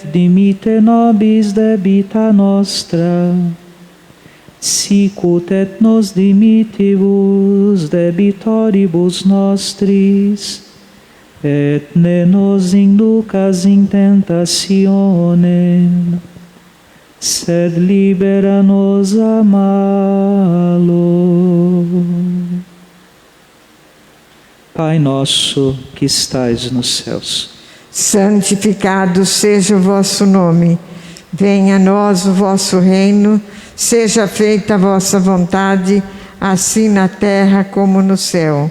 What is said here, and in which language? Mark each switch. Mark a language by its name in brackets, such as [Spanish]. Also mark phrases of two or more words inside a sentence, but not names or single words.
[Latin] dimitte nobis debita nostra, sicut et nos dimittibus debitoribus nostris, et ne nos inducas in tentationem, sed libera nos a malo. [Portuguese] Pai nosso que estais nos céus, santificado seja o vosso nome. Venha a nós o vosso reino, seja feita a vossa vontade, assim na terra como no céu.